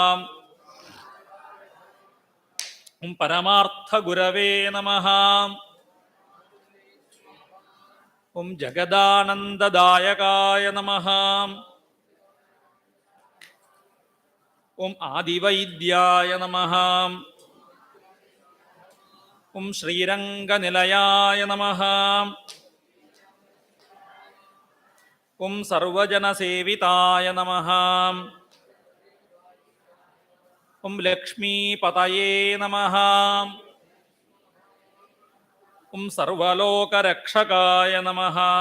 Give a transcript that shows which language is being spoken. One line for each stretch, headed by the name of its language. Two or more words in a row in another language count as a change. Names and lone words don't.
Sanskrit: ఓం పరమార్థగురవే నమః. ఓం జగదానందదాయకాయ నమః. ఓం ఆదివైద్యాయ నమః. ഓം ശ്രീരംഗനിലയായ നമഃ. ഓം സർവജനസേവിതായ നമഃ. ഓം ലക്ഷ്മീപതയേ നമഃ. ഓം സർവലോകരക്ഷകായ നമഃ.